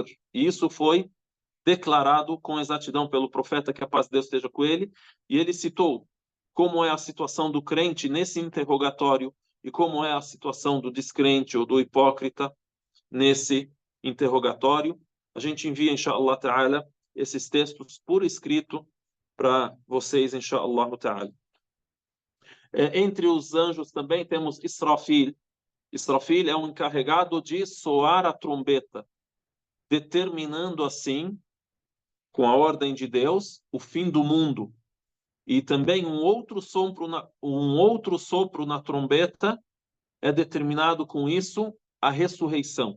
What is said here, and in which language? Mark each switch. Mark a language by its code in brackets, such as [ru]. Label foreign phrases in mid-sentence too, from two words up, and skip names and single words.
[pt] E isso foi declarado com exatidão pelo profeta, que a paz de Deus esteja com ele, e ele citou como é a situação do crente nesse interrogatório e como é a situação do descrente ou do hipócrita nesse interrogatório. A gente envia, [ar] إن شاء الله تعالى, [pt] esses textos por escrito para vocês, [ar] إن شاء الله تعالى. [pt] Entre os anjos também temos Israfil. Israfil é um encarregado de soar a trombeta, determinando assim, com a ordem de Deus, o fim do mundo. E também um outro sopro na trombeta é determinado com isso a ressurreição.